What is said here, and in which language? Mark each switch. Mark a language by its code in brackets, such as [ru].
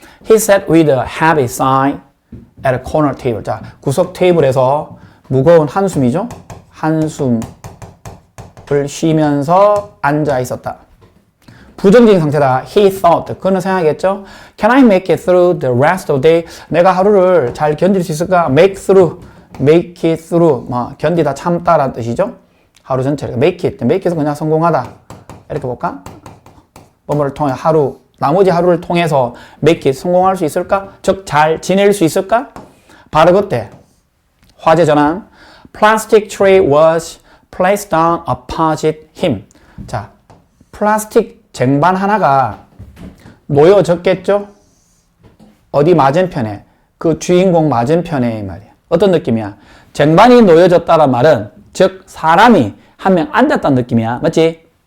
[en] He sat with a heavy sigh at a corner table. [ko] 자, 구석 테이블에서 무거운 한숨이죠? 한숨을 쉬면서 앉아 있었다. 부정적인 상태다. [en] He thought. [ko] 그는 생각했죠? [en] Can I make it through the rest of the day? [ko] 내가 하루를 잘 견딜 수 있을까? [en] Make it through. [ko] 뭐, 견디다, 참다라는 뜻이죠? 하루 전체를. [en] make it [ko] 은 그냥 성공하다. 이렇게 볼까? 뭐뭐를 통해 나머지 하루를 통해서 [en] make it [ko] 성공할 수 있을까? 즉, 잘 지낼 수 있을까? 바로 그때 화재 전환. [en] Plastic tray was placed down opposite him. [ko] 자, 플라스틱 쟁반 하나가 놓여졌겠죠? 어디 맞은편에? 그 주인공 맞은편에 말이야. 어떤 느낌이야? 쟁반이 놓여졌다는 말은 즉 사람이 한 명 앉았다는 느낌이야. 맞지?